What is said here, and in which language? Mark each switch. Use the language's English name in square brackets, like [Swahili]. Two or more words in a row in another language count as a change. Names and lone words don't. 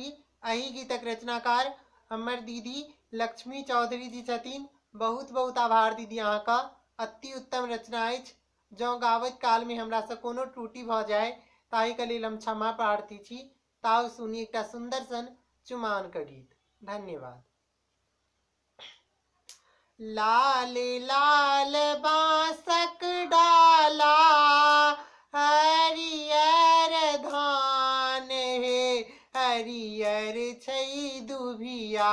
[Maithili] एही गीतक रचनाकार हमर दीदी लक्ष्मी चौधरी जी छथिन। बहुत बहुत आभार दीदी, अहाँ का अति उत्तम रचना अछि। जँ गावत काल में हमरा से कोनो त्रुटि भ जाय ताहि के लेल हम क्षमा प्रार्थी छी। ताउ सुनी एकटा सुंदर सन चुमान का गीत। धन्यवाद। लाल लाल बांसक डाला हरियर धान हे हरियर छै दुभिया।